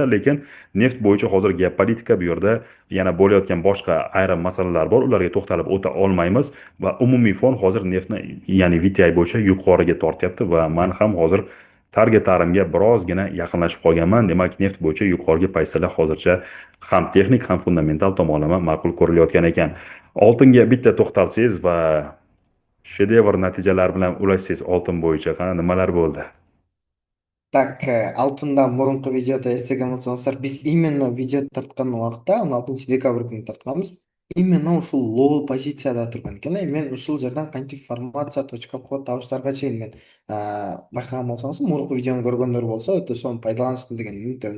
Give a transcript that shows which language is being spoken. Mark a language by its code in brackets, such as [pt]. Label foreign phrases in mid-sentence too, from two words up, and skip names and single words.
[uz] Lekin neft bo'yicha hozir geopolitika, bu yerda yana bo'layotgan boshqa ayrim masalalar bor, ularga to'xtalib o'ta olmaymiz va umumiy fon hozir neftni, ya'ni VTI bo'yicha yuqoriga tortyapti va men ham hozir targetlarimga birozgina yaqinlashib qolganman. Demak, neft bo'yicha yuqorgi pozitsiyalar hozircha ham texnik ham fundamental tomonlama ma'qul ko'rilayotgan ekan. Oltinga bitta to'xtalsangiz va shedevr natijalar bilan ulashsangiz oltin bo'yicha nimalar bo'ldi? [ky] Так, алтындан мурунку видеода эстеген болсоңуздар, биз именно видео тарткан убакта 16 декабрь күнү тартканбыз. Именно ушул лоу позицияда турган экен. Мен ушул жерден кантип формация [ru] точка вход [ky] табыштарга чейин мен байкаган болсоңуз, мурунку видеону көргөндөр болсо өтө сонун пайдаланышты деген үмүттөмүн.